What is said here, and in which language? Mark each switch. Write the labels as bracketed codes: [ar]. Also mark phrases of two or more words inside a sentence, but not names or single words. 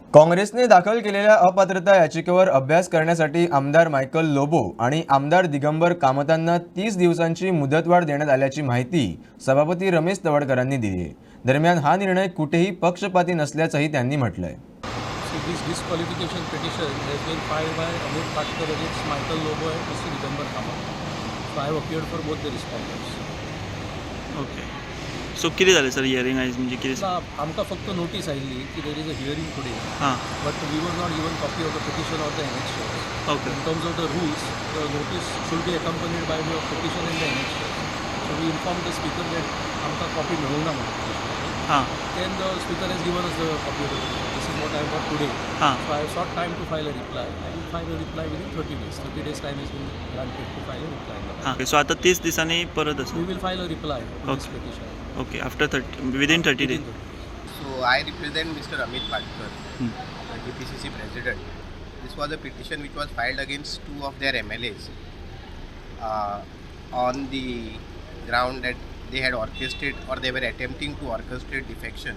[mr] काँग्रेसने दाखल केलेल्या अपात्रता याचिकेवर अभ्यास करण्यासाठी आमदार मायकल लोबो आणि आमदार दिगंबर कामतांना 30 दिवसांची मुदतवाढ देण्यात आल्याची माहिती सभापती रमेश तवडकरांनी दिली आहे. दरम्यान हा निर्णय कुठेही पक्षपाती नसल्याचंही त्यांनी म्हटलंय. [en] this disqualification petition has been filed by Amit Patkar against Michael Lobo and Mr. Digambar Kamath. So I have appeared for both the respondents. [kok] ओके सो कितें जालें सर हियरींग आयज म्हणजे कितें ना आमकां फक्त नोटीस आयिल्ली की [en] there is a hearing today, हां but we were not given copy of the petition or the annexures. ओके In terms of the rules, the notice should be accompanied by way of petition and the annexures. So we informed the speaker that [kok] आमकां copy मेळूना म्हणून. हां [en] Then the speaker has given us the copy of the petition. This is what I got today. हां So I have sought time to file a reply. I will file a reply within 30 days. 30 days time has been granted to file a reply. [kok] हां सो आतां 30 दिसांनी परत आसा [en] We will file a reply to this Okay. petition. Okay after 30 within 30 Within डेज 30 days. So I represent Mr. Amit Patkar, the DPCC president. This was a petition which was filed against two of their MLAs on the ground that they had orchestrated or they were attempting to orchestrate defection.